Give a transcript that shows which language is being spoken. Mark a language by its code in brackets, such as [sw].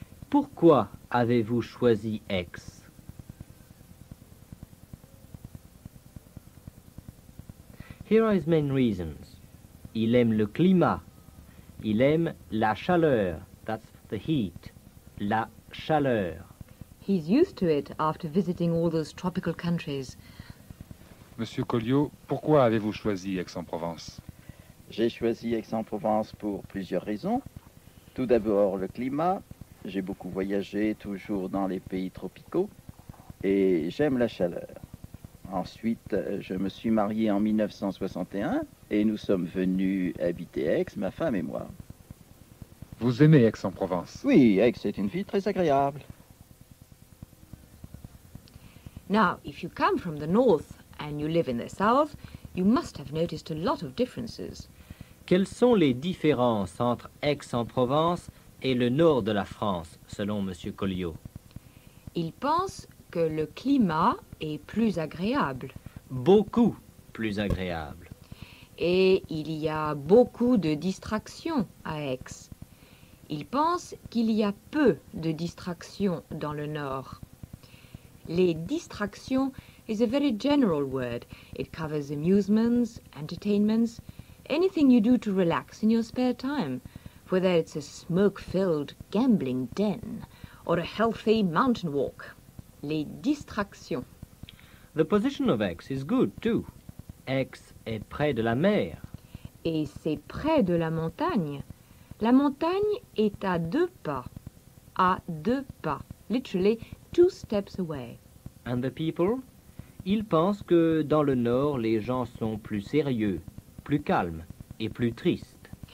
[fr] Pourquoi avez-vous choisi Aix? [en] Here are his main reasons. [fr] Il aime le climat. Il aime la chaleur. [en] That's the heat. [fr] La chaleur. [en] He's used to it after visiting all those tropical countries. [fr] Monsieur Colliot, pourquoi avez-vous choisi Aix-en-Provence? J'ai choisi Aix-en-Provence pour plusieurs raisons. Tout d'abord, le climat. J'ai beaucoup voyagé, toujours dans les pays tropicaux, et j'aime la chaleur. Ensuite, je me suis marié en 1961 et nous sommes venus habiter Aix, ma femme et moi. Vous aimez Aix-en-Provence? Oui, Aix est une ville très agréable. [en] Now, if you come from the north and you live in the south, you must have noticed a lot of differences. [fr] Quelles sont les différences entre Aix-en-Provence et le nord de la France, selon M. Colliot? Il pense que le climat est plus agréable Beaucoup plus agréable. et il y a beaucoup de distractions à Aix. Il pense qu'il y a peu de distractions dans le nord. [en] Les distractions is a very general word. It covers amusements, entertainments, anything you do to relax in your spare time, whether it's a smoke-filled gambling den or a healthy mountain walk. [fr] Les distractions. [en] The position of Aix is good too. [fr] Aix est près de la mer. Et c'est près de la montagne. La montagne est à 2 pas. À 2 pas. [en] Literally 2 steps away. And the people? [fr] Ils pensent que dans le nord, les gens sont plus sérieux, plus calmes et plus tristes.